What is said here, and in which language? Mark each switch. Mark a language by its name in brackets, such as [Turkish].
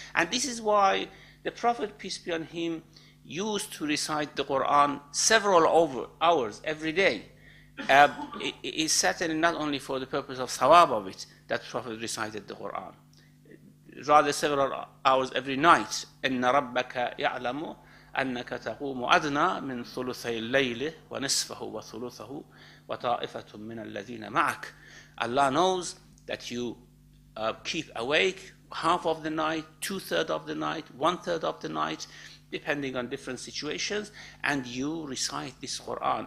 [English] And this is why the Prophet, peace be on him, used to recite the Quran several hours every day. It is certainly not only for the purpose of thawab of it that Prophet recited the Quran, rather several hours every night. [Arabic] إِنَّ رَبَّكَ يَعْلَمُ أَنَّكَ تَقُومُ أَدْنَى مِنْ ثُلُثَيِ اللَّيْلِ وَنِصْفَهُ وَثُلُثَهُ وَطَائِفَةٌ مِنَ الَّذِينَ مَعَكَ. [English] Allah knows that you keep awake half of the night, 2/3 of the night, 1/3 of the night, depending on different situations, and you recite this Quran.